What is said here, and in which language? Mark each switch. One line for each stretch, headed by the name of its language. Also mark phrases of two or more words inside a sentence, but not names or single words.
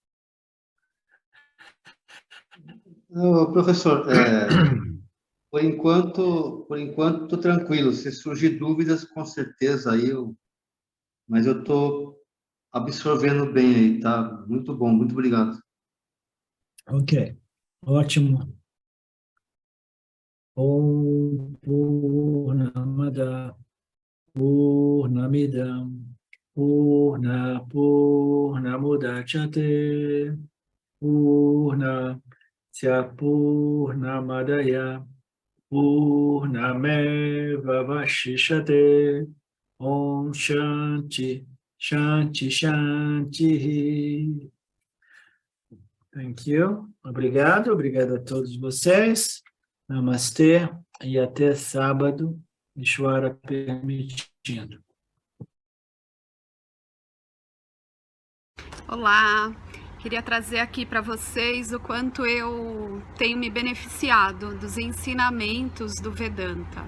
Portuguese: Professor, por enquanto, estou tranquilo. Se surgir dúvidas, com certeza aí mas eu estou absorvendo bem aí, tá? Muito bom, muito obrigado. Ok, ótimo.
Sanskrit: ॐ पूर्णमदः पूर्णमिदं पूर्णमुदच्यते पूर्णस्य पूर्णमादाय पूर्णमेव अवशिष्यते. ॐ शान्तिः शान्तिः शान्तिः.
English: Thank you.
Portuguese: Obrigado a todos vocês. Namastê e até sábado, Ishvara permitindo. Olá, queria trazer aqui para vocês o quanto eu tenho me beneficiado dos ensinamentos do Vedanta.